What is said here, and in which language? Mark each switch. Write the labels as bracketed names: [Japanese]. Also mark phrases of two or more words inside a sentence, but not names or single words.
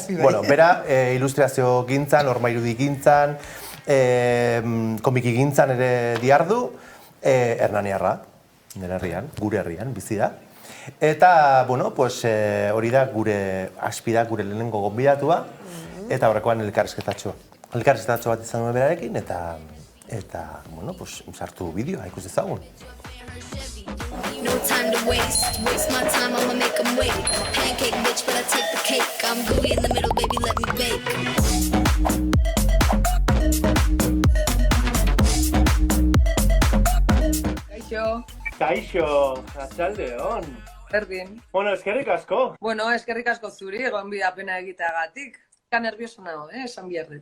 [Basque] Bueno, bera ilustrazio gintzan, ormairudi gintzan, komiki gintzan ere diardu, Hernaniarra, nire herrian, gure herrian, bizi da. Eta, [Spanish] bueno, pues [Basque] hori da gure Aspi da gure lehenengo gonbidatua, eta horrekoan elkarrizketatxo bat izan duen berarekin, eta [Spanish] bueno, pues [Basque] sartu bideoa ikus dezagun. [English] No time to waste my time, I'ma make them wait. I'm a pancake bitch, but I take the cake. I'm gooey in the middle, baby, let me bake. [Basque] Kaixo, atxaldeon. Berdin. Bueno, eskerrik asko. Bueno, eskerrik asko zuri, gonbidapena egiteagatik. Ka nervioso nago, esan biarret.